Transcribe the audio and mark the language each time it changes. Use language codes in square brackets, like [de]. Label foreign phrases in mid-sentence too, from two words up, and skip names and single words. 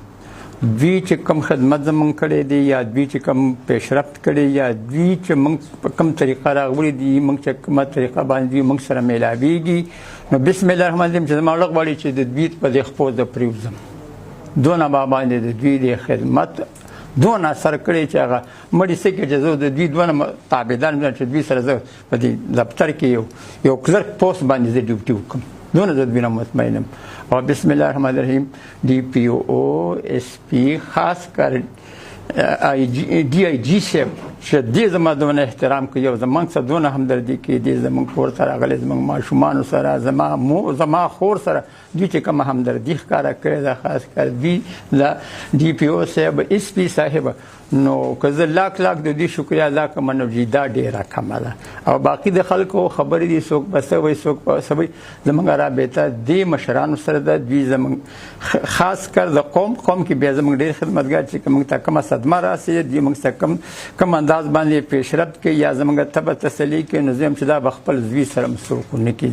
[ps] دوی چې کوم خدمت زمونږ کړی دی یا دوی چې کوم پیشرفت کړی یا دوی چې موږ په کوم طریقه راغلي دي موږ چې کومه طریقه باندې دوی موږ سره میلاویږي نو [ar] بسم الله الرحمن الرحیم [ps] چې زما زړه غواړي چې د دوی په دې خپو زه پرېوځم. دونه ما باندې د دوی د خدمت دونه اثر کړی چې هغه مړي څه کې چې زه د دوی دونه تابعدار یم چې دوی سره زه په دې دفتر کې یو کلرک پوسټ باندې زه ډیوټي وکړم. دونه زه دوی نه مطمئن یم. [ar] اور بسم الله الرحمن الرحیم. [en] DPO SP [ur] خاص کر [en] DIG [ps] صاحب چې دې زما دونه احترام کوي او زموږ سره دونه همدردي کوي. دې زموږ کور ته راغلي زموږ ماشومانو سره زما خور سره دوی چې کومه همدردي ښکاره کړې ده [ur] خاص کر [ps] دوی [en] DPO [ps] صاحب [en] SP [ps] صاحب نو که زه لاک د دوی شکریا ادا کوم نو دا ډېره کمه ده. او باقي د خلکو خبرې دي څوک به څه وایي څوک به څه وایي. زموږ رابطه دې مشرانو سره ده. دوی زموږ [ur] خاص کر [ps] د قوم کې بیا زموږ ډېر خدمتګار چې موږ ته کومه صدمه راسي دوی موږ ته کوم انداز باندې پیشرفت کوي یا زموږ تبه تسلي کوي نو زه یم چې دا به خپل دوی سره څوک ونه کړي.